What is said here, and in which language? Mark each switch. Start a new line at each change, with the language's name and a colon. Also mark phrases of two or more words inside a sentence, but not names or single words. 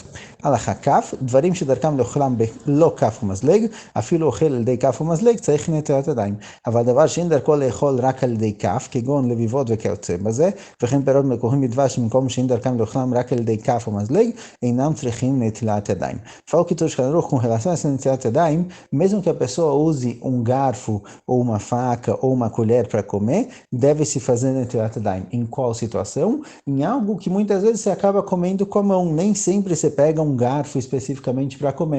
Hebrew: הלכה כף, דברים שדרכם לאוכלם לא כף ומזלג, אפילו אוכל על ידי כף ומזלג, צריך נטילת ידיים. אבל דבר שאין דרכו לאכול רק על ידי כף, כגון לביבות וכיוצא בזה, וכן פירות מקוררים בדבש, במקום שאין דרכם לאוכלם רק על ידי כף ומזלג, אינם צריכים נטילת ידיים.
Portuguese: Fala o que Shulchan Aruch com relação a essa
Hebrew: נטילת ידיים,
Portuguese: mesmo que a pessoa use um garfo, ou uma faca, ou uma colher para comer, deve-se fazer
Hebrew: נטילת ידיים.
Portuguese: Em qual situação? Em algo que muitas vezes você acaba comendo com a mão, nem sempre você pega um garfo especificamente para comer.